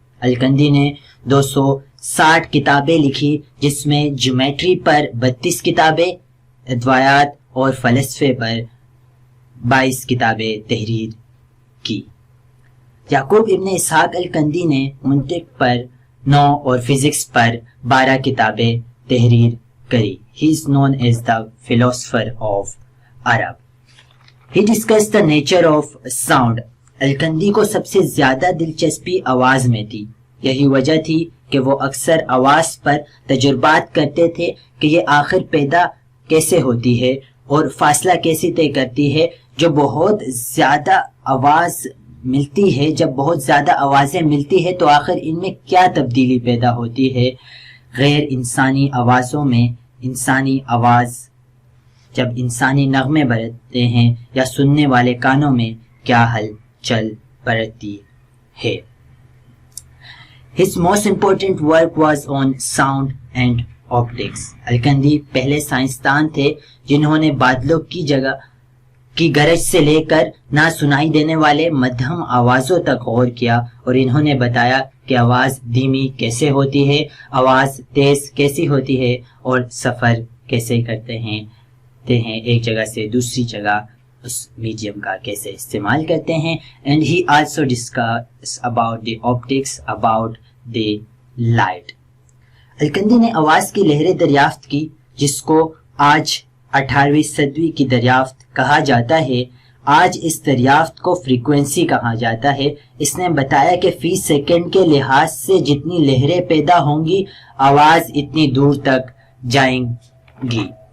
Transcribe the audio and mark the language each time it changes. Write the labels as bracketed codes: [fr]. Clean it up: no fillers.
[ur] Al-Kindi نے 260 کتابیں لکھی جس میں جیومیٹری پر 32 کتابیں، ادویات اور فلسفے پر 22 کتابیں تحریر کی. یعقوب ابن اسحاق الکندی نے منطق پر 9 اور فزکس پر 12 کتابیں تحریر کری. [en] He is known as the philosopher of Arab. He discussed the nature of sound. [ur] Al-Kindi کو سب سے زیادہ دلچسپی آواز میں تھی. یہی وجہ تھی کہ وہ اکثر آواز پر تجربات کرتے تھے کہ یہ آخر پیدا کیسے ہوتی ہے اور فاصلہ کیسے طے کرتی ہے. جو بہت زیادہ آواز ملتی ہے، جب بہت زیادہ آوازیں ملتی ہے تو آخر ان میں کیا تبدیلی پیدا ہوتی ہے. غیر انسانی آوازوں میں انسانی آواز جب انسانی نغمے برتتے ہیں یا سننے والے کانوں میں کیا ہل چل برتتی ہے. [en] His most important work was on sound and optics. [ur] Al-Kindi پہلے سائنسدان تھے جنہوں نے بادلوں کی گرج سے لے کر نہ سنائی دینے والے مدھم آوازوں تک غور کیا اور انہوں نے بتایا کہ آواز دھیمی کیسے ہوتی ہے، آواز تیز کیسی ہوتی ہے اور سفر کیسے کرتے ہیں ایک جگہ سے دوسری جگہ اس میڈیم کا کیسے استعمال کرتے ہیں. [en] and he also discussed about the optics about the light. [ur] Al-Kindi نے آواز کی لہریں دریافت کی جس کو آج 18ویں صدی کی دریافت کہا جاتا ہے. آج اس دریافت کو فریکوینسی کہا جاتا ہے. اس نے بتایا کہ فی سیکنڈ کے لحاظ سے جتنی لہریں پیدا ہوں گی آواز اتنی دور تک جائیں گی.